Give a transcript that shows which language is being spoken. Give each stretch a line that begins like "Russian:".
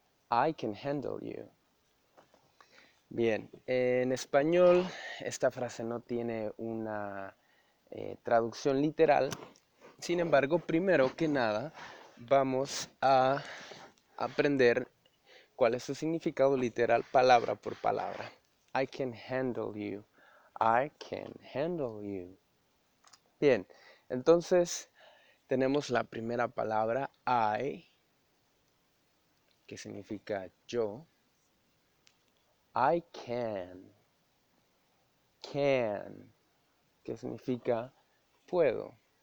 English: I can handle you.
Spanish: Bien, en español esta frase no tiene una traducción literal. Sin embargo, primero que nada, vamos a aprender cuál es su significado literal, palabra por palabra.
English: I can handle you. I can handle you.
Spanish: Bien, entonces tenemos la primera palabra, I, que significa yo.
English: I can. Can.
Spanish: ¿Qué significa? Puedo.